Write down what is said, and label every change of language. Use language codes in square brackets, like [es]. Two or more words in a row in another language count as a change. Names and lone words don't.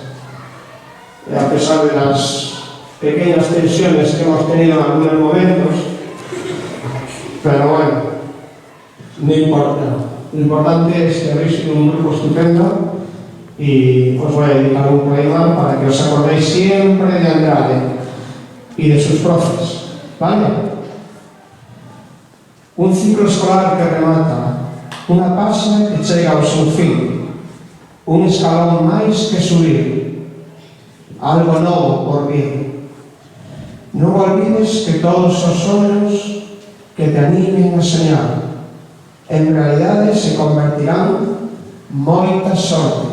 [es] A pesar de las pequeñas tensiones que hemos tenido en algunos momentos, pero bueno, no importa. Lo importante es que habéis sido un grupo estupendo y os voy a dedicar un poema para que os acordéis siempre de Andrade y de sus profes, ¿vale? [gl] Un ciclo escolar que remata, unha páxina que chega ao seu fin, un escalón máis que subir, algo novo por vir. Non olvides que todos os sonhos que te animen a soñar en realidade se convertirán moita sorte.